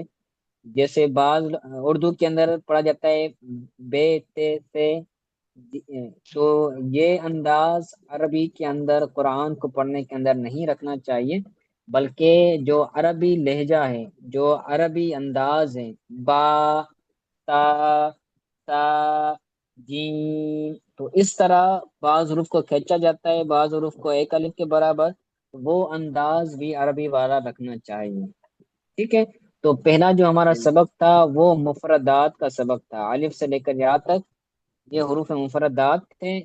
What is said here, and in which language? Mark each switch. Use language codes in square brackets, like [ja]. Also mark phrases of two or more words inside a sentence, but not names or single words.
[ur] جیسے بعض اردو کے اندر پڑھا جاتا ہے بے تے سے، تو یہ انداز عربی کے اندر قرآن کو پڑھنے کے اندر نہیں رکھنا چاہیے، بلکہ جو عربی لہجہ ہے، جو عربی انداز ہے، با، تا، تا، جیم، تو اس طرح بعض حروف کو کھینچا جاتا ہے، بعض حروف کو ایک الف کے برابر، وہ انداز بھی عربی والا رکھنا چاہیے۔ ٹھیک ہے، تو پہلا جو ہمارا سبق تھا وہ مفردات کا سبق تھا، الف سے لے کر یہاں تک یہ حروف مفردات تھے۔